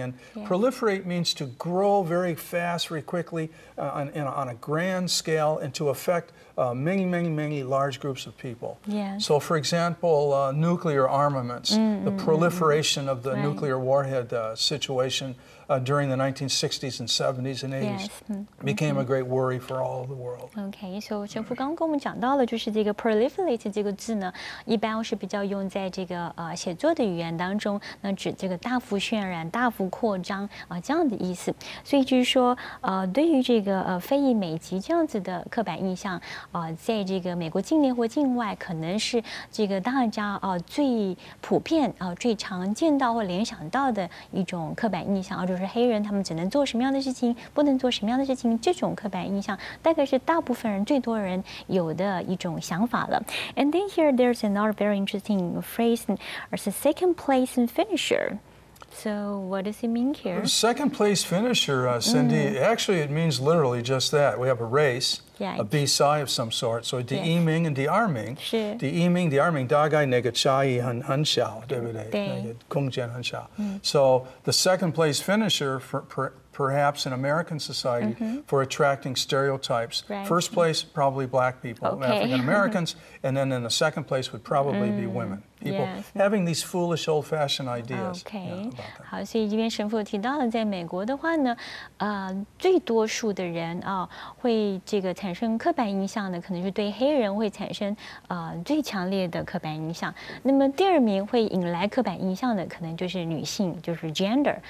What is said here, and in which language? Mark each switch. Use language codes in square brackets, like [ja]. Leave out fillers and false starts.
[en] And proliferate means to grow very fast, very quickly, on a grand scale, and to affect many large groups of people. Yes. So, for example, nuclear armaments, the proliferation of the nuclear warhead situation during the 1960s and 70s and 80s became a great worry for all of the world. [zh] OK， 所以神父刚刚跟我们讲到了，就是这个 proliferate 这个字呢，一般是比较用在这个写作的语言当中，那指这个大幅渲染、大幅扩张这样的意思。所以就是说，对于这个非裔美籍这样子的刻板印象，在这个美国境内或境外，可能是这个大家最普遍最常见到或联想到的一种刻板印象就是黑人他们只能做什么样的事情，不能做什么样的事情，这种刻板印象大概是大部分人最多人有的一种想法了。 [en] And then here there's another very interesting phrase as a second place and finisher. So what does it mean here? Second place finisher, Cindy, actually it means literally just that. We have a race, a BSI of some sort. [zh] So 第一名 and 第二名，第一名大概那个差异很小，对不对？那个空间很小。 [en] So the second place finisher perhaps in American society for attracting stereotypes. First place, probably black people, African Americans, and then in the second place would probably be women. People having these foolish, old-fashioned ideas. [zh] OK， 好，所以这边神父提到了，在美国的话呢，最多数的人会这个产生刻板印象的，可能是对黑人会产生最强烈的刻板印象。那么第二名会引来刻板印象的，可能就是女性，就是 gender。